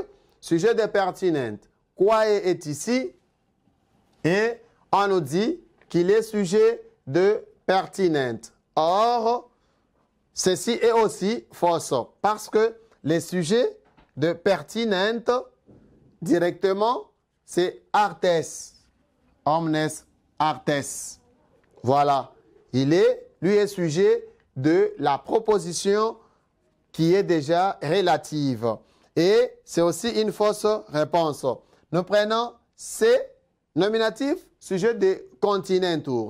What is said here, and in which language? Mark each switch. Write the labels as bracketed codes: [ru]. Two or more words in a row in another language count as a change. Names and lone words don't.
[fr] Sujet de pertinente. [la] Quae est [fr] ici. Et on nous dit qu'il est sujet de pertinente. Or, ceci est aussi fausse. Parce que les sujets de pertinente, directement, c'est artes. [la] Omnes artes. [fr] Voilà. Lui est sujet de la proposition qui est déjà relative. Et c'est aussi une fausse réponse. Nous prenons C, nominatif, sujet de continentur.